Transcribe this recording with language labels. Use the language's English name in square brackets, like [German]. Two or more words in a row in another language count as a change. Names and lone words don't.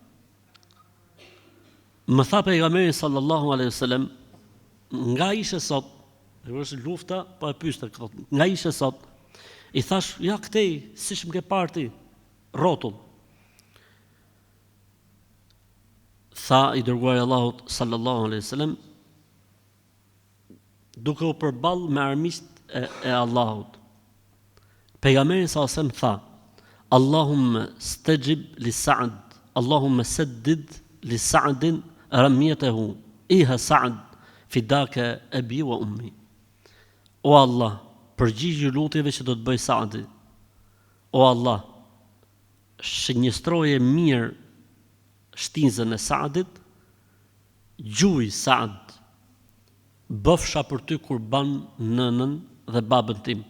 [Albanian] Më tha pejgamberi [Arabic] صلى الله عليه وسلم, [Albanian] nga ishe sot, është lufta, po e pyeste këto, nga ishe sot, i thash, ja këtej, siç më ke parti, rrotull. Tha i dërguari i Allahut [Arabic] صلى الله عليه وسلم, [Albanian] duke u përball me armiqt e Allahut. Pejgamberi sa tha, [Arabic] اللهم استجب لسعد اللهم سدد لسعد رميته ارم سعد فداك أبي وأمي. [Albanian] O Allah, përgjigju lutjeve që do të bëj Saadi. O Allah, shënjestroje mirë shtinzën e Saadit, gjuj Saad, bëfsha për ty kurban nënën dhe babën tim.